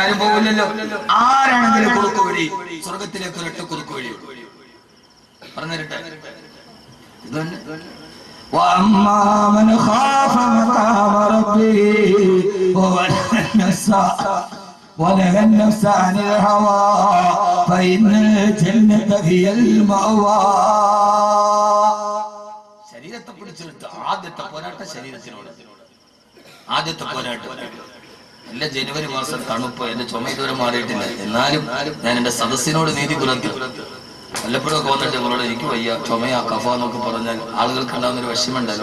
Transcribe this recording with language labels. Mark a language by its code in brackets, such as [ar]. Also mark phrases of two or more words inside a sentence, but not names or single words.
[ml] ആരും പോകില്ലല്ലോ. ആരാണെങ്കിലും കുറുക്കു വഴി, സ്വർഗത്തിലേക്ക് ഒരൊറ്റ കുറുക്കു വഴി പറഞ്ഞു തരട്ടെ. [ar] وأما من خاف مقام ربه ونهى النفس عن الهوى فإن الجنة هي المأوى. [ml] ശരീരത്തെ പിടിച്ചെടുത്ത് ആദ്യത്തെ പോരാട്ടം ശരീരത്തിനോട്. ആദ്യത്തെ പോരാട്ടം അല്ല. ജനുവരി മാസം തണുപ്പ്, എന്റെ ചുമ ഇതുവരെ മാറിയിട്ടില്ല. എന്നാലും ഞാൻ എന്റെ സദസ്സിനോട് നീതി പുലർത്തി. വല്ലപ്പോഴും ഒക്കെ വന്നിട്ട് നിങ്ങളോട് എനിക്ക് വയ്യ, ചുമയാ, കഫ എന്നൊക്കെ പറഞ്ഞാൽ ആളുകൾക്ക് ഉണ്ടാകുന്ന ഒരു വിഷമമുണ്ടല്ലോ.